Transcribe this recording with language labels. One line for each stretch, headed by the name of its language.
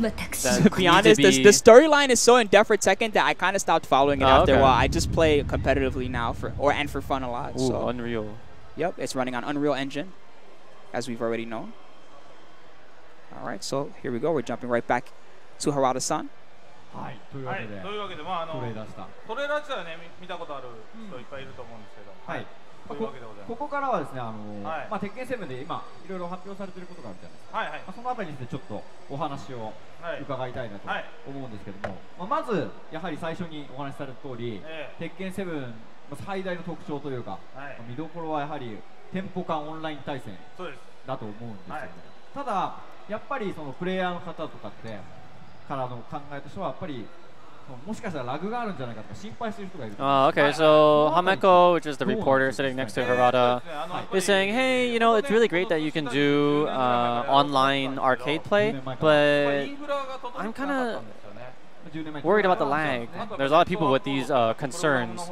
English: To be honest, the storyline is so in-depth for Tekken that I kind of stopped following it after a while. I just play competitively now for fun a lot. Ooh, so. Unreal. Yep, it's running on Unreal Engine, as we've already known. Alright, so here we go. We're jumping right back to Harada-san.
Japanese: はい、というわけで、トレーラー自体はね、見たことある人いっぱいいると思うんですけど、はい、というわけでございます。ここからはですね、鉄拳7で今いろいろ発表されていることがあるじゃないですか。そのあたりについてちょっとお話を伺いたいなと思うんですけども、まずやはり最初にお話しされた通り、鉄拳7の最大の特徴というか、見どころはやはり店舗間オンライン対戦だと思うんですよね。ただやっぱりそのプレイヤーの方とかってからの考えとしてはやっぱりもしかしたらラグがあるんじゃないかとか心配している人がいる。
English: Okay, so Hameko, which is the reporter sitting next to Harada, is saying, hey, you know, it's really great that you can do online arcade play, but I'm kind of worried about the lag. There's a lot of people with these concerns.